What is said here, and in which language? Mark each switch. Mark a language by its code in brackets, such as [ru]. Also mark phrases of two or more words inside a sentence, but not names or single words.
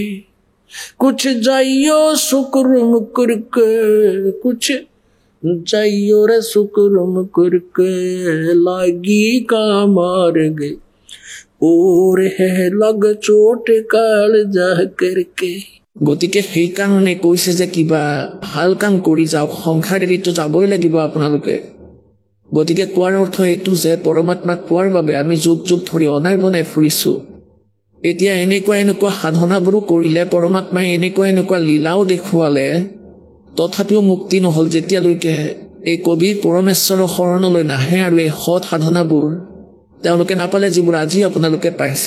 [hi] कुछ जाइयो शुक्र करके, कुछ जाइयो रे शुक्र करके। लागी का मार गए और है लग चोट काल जा करके। [as] গতিকে সেইকাৰণে কৈছে যে কিবা ভাল কাম কৰি যাওক, সংসাৰ এৰিতো যাবই লাগিব আপোনালোকে। গতিকে কোৱাৰ অৰ্থ এইটো যে পৰমাত্মাক পোৱাৰ বাবে আমি যুগ যুগ ধৰি অনাই বনাই ফুৰিছোঁ। এতিয়া এনেকুৱা সাধনাবোৰো কৰিলে, পৰমাত্মাই এনেকুৱা লীলাও দেখুৱালে, তথাপিও মুক্তি নহ'ল যেতিয়ালৈকে এই কবিৰ পৰমেশ্বৰৰ শৰণলৈ নাহে আৰু এই সৎ সাধনাবোৰ তেওঁলোকে নাপালে, যিবোৰ আজি আপোনালোকে পাইছে।